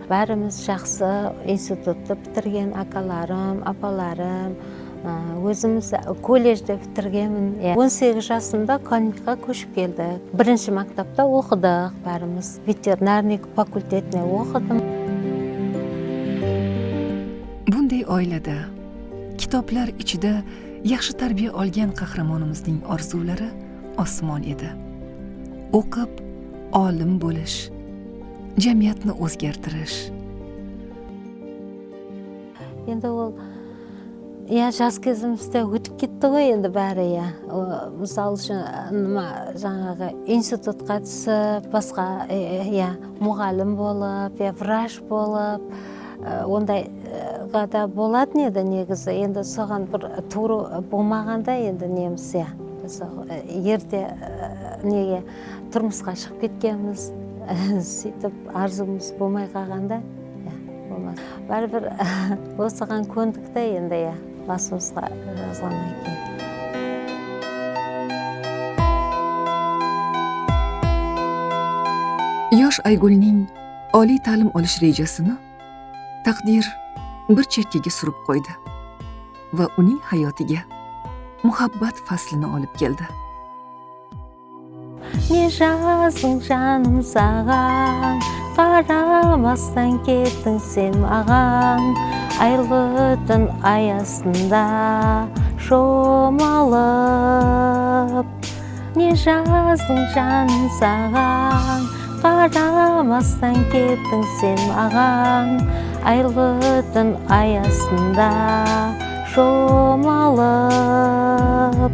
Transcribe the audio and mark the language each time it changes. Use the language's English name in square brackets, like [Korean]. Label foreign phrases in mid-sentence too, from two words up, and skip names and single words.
[Kazakh] Бәріміз жақсы институтты бітірген акаларым, апаларым, өзіміз колледжде бітіргенмін. 18 жасында Калмыкқа көшіп келдік. Бірінші мектепте оқыдық, бәріміз ветеринарный факультетіне оқыдым. [Uzbek] Bunday oilada kitoblar ichida yaxshi tarbiya olgan qahramonimizning orzulari osmon edi. O'qib, olim bo'lish, jamiyatni o'zgartirish. [Kazakh] Endi ол жас кезімізде өтіп кетті ғой енді бәрі. Мысалы үшін жаңағы институтқа түсіп, басқа мұғалім болып, врач болып, ондайға да болатын еді негізі. Енді соған бір туры болмағанда енді неміз ерте неге тұрмысқа шығып кеткеніміз, сөйтіп арзумыз болмай қалғанда болмады. Бәрібір осыған көндікті енді басымызға жазғаннан кейін. [Uzbek] Yosh Aygulning oliy ta'lim olish rejasini taqdir bir chekkaga surib qo'ydi va uning hayotiga muhabbat faslini olib keldi. [Kazakh] Не жаздың жаным саған, қарамастан кеттің сен маған, айлы түн аясында шомалып. Не жаздың жаным саған, қарамастан кеттің сен маған, айлы түн аясында шомалып.